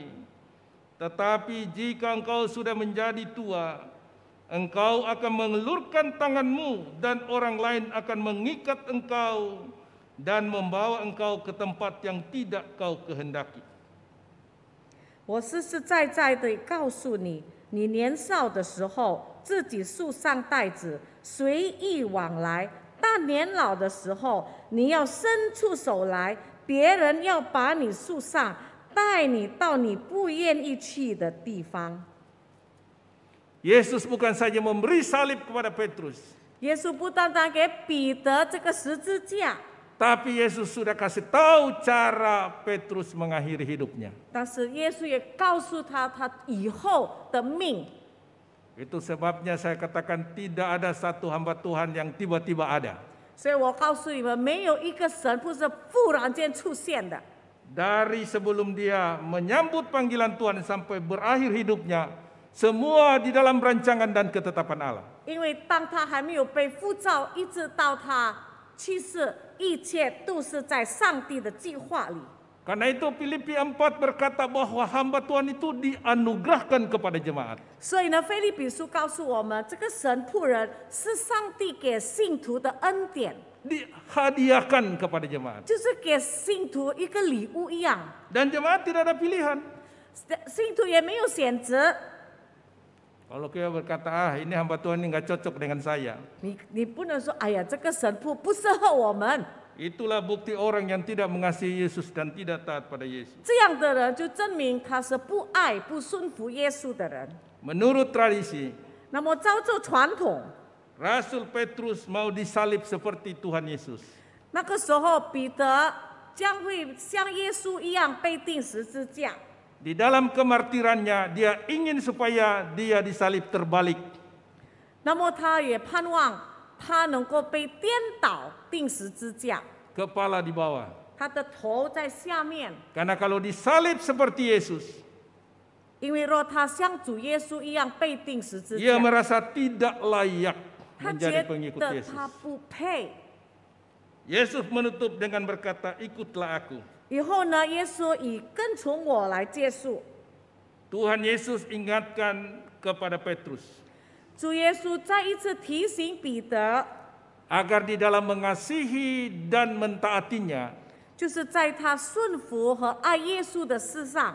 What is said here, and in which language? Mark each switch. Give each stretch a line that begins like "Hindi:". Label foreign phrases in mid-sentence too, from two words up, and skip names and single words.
Indonesian: Tetapi jika engkau sudah menjadi tua, engkau akan mengelurkan tanganmu dan orang lain akan mengikat engkau dan membawa engkau ke tempat yang tidak kau kehendaki.
Chinese: 我实实在在的告诉你，你年少的时候自己束上带子，随意往来；但年老的时候，你要伸出手来，别人要把你束上，带你到你不愿意去的地方。
Indonesian: Yesus bukan saja memberi salib kepada Petrus,
Chinese: 耶稣不单单给彼得这个十字架，
Indonesian: tapi Yesus sudah kasih tahu cara Petrus mengakhiri hidupnya.
Chinese: 但是耶稣也告诉他以后的命。
Indonesian: Itu sebabnya saya katakan tidak ada satu hamba Tuhan yang tiba-tiba ada.
Chinese: 所以我告诉你们，没有一个神父是忽然间出现的。
Indonesian: Dari sebelum dia menyambut panggilan Tuhan sampai berakhir hidupnya, semua di dalam rancangan dan ketetapan Allah.
Chinese: 因为当他还没有被呼召，一直到他去世，一切都是在上帝的计划里。
Indonesian: Karena itu Filipi 4 berkata bahwa hamba Tuhan itu dianugerahkan kepada jemaat.
Chinese: 所以呢，腓立比书告诉我们，这个神仆人是上帝给信徒的恩典，
Indonesian: Dihadiahkan kepada jemaat.
Chinese: 就是给信徒一个礼物一样。
Indonesian: Dan jemaat tidak ada pilihan.
Chinese: 信徒也没有选择，
Indonesian: Kalau kita berkata, ini hamba Tuhan ini nggak cocok dengan saya.
Chinese: 你不能说，哎呀，这个神仆不适合我们。
Indonesian: Itulah bukti orang yang tidak mengasihi Yesus dan tidak taat pada Yesus.
Chinese: 这样的人就证明他是不爱、不顺服耶稣的人。
Indonesian: Menurut tradisi,
Chinese: 那么照着传统，
Indonesian: Rasul Petrus mau disalib seperti Tuhan Yesus.
Chinese: 那个时候彼得将会像耶稣一样被钉十字架。
Indonesian: Di dalam kemartirannya, dia ingin supaya dia disalib terbalik.
Chinese: 那么他也盼望他能够被颠倒钉十字架，
Indonesian: Kepala di bawah.
Chinese: 他的头在下面。
Indonesian: Karena kalau disalib seperti Yesus,
Chinese: 因为若他像主耶稣一样被钉十字
Indonesian: ia
Chinese: 架，
Indonesian: merasa tidak layak
Chinese: 他
Indonesian: menjadi
Chinese: 觉
Indonesian: pengikut
Chinese: 得
Indonesian: Yesus.
Chinese: 他不配。
Indonesian: Yesus menutup dengan berkata, ikutlah aku.
Chinese: 以后呢，耶稣以跟从我来结束。
Indonesian: Tuhan Yesus ingatkan kepada Petrus,
Chinese: 主耶稣再一次提醒彼得，
Indonesian: agar di dalam mengasihi dan mentaatinya,
Chinese: 就是在他顺服和爱耶稣的事上，